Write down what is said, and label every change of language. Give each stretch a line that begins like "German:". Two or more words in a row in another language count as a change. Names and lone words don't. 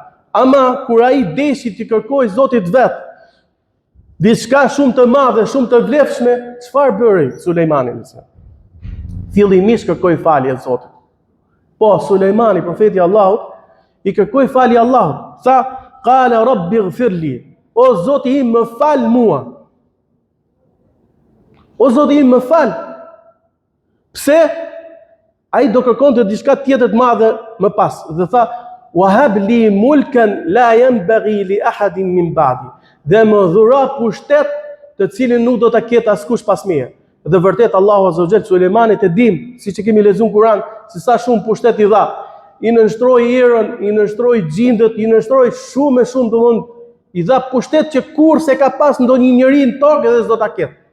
Albanian: Ama kur ai deshi të kërkojë Zotit vet diçka shumë të madhe, shumë të vlefshme, çfarë bëri Sulejmani? Fillimisht kërkoi falje Zotit. Po Sulejmani, profeti i Allahut, i kërkoi falje Allahut.
Arabic: فقال رب اغفر لي.
Albanian: O Zoti im, më fal mua. O Zoti im, më fal. Pse? Ai do kërkonte diçka tjetër të madhe më pas. Dhe tha
Arabic: وهب لي ملكا لا ينبغي لأحد من بعدي.
Albanian: Dhe më dhura pushtet të cilin nuk do ta ketë askush pas meje. Dhe vërtet Allahu
Arabic: عز وجل
Albanian: Sulejmanit e dim, siç e kemi lexuar në Kur'an, se sa shumë pushtet i dha. I nënshtroi erën, i nënshtroi xhindët, i nënshtroi shumë e shumë, domthonë i dha pushtet që kurrë se ka pas ndonjë njeri në tokë edhe s'do ta ketë.